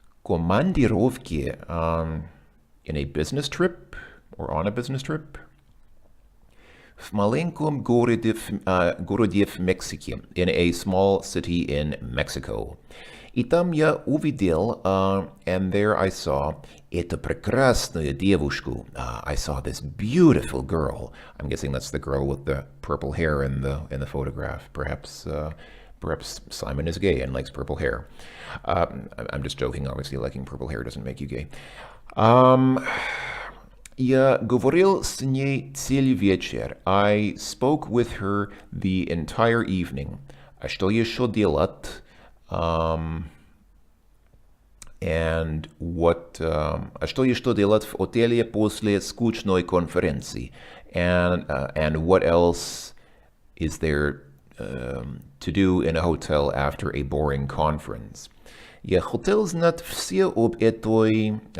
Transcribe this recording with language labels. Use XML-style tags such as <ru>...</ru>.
<en>командировке in a business trip or on a business trip.</en> <ru>В маленьком городе в Мексике,</ru> <en>in a small city in Mexico.</en> <ru>И там я увидел,</ru> <en>and there I saw,</en> <ru>эту прекрасную девушку.</ru> <en>I saw this beautiful girl. I'm guessing that's the girl with the purple hair in the photograph. Perhaps Simon is gay and likes purple hair. I'm just joking. Obviously, liking purple hair doesn't make you gay.</en> <ru>Я говорил с ней целый вечер.</ru> <en>I spoke with her the entire evening.</en> <ru>А что еще делать?</ru> <en>And what?</en> <ru>А что еще делать в отеле после скучной конференции?</ru> <en>And what else is there to do in a hotel after a boring conference?</en> <ru>Я хотел знать все об этой.</ru>